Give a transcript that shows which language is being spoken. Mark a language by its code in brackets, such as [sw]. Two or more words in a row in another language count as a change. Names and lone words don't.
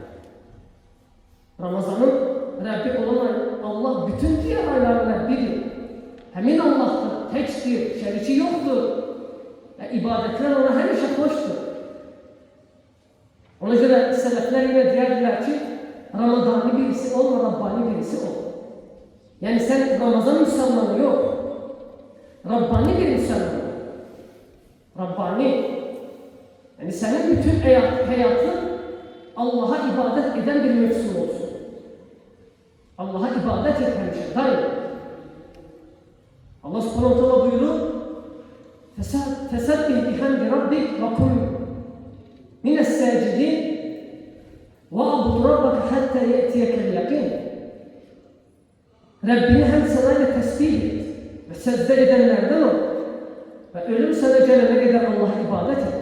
[az] Ramazanın Rəbbi olan Allah bütün diğer ayların Rəbbidir. Həmin Allah'dır, təkdir, şəriki yoxdur. Və ibadətlər ona həmişə xoşdur. Ona görə sələflər ilə deyərdilər ki, Ramadani birisi olma, Rabbani birisi ol. [tr] Yani sen Ramazan Müslümanı yok. Rabbani bir Müslüman. Rabbani. Yani senin bütün hayatın Allah'a ibadet eden bir mevsim olsun. Allah'a ibadet et hemşe. Daim. Allah [ar] سبحانه وتعالى [tr] buyurur. [ar] فسبح بحمد ربك وكن من الساجدين واعبد ربك حتى يأتيك اليقين. [tr] Rabbini hem sanayla tesbih et ve secde edenlerden ol. Ve ölüm sana gelene kadar Allah'a ibadet et.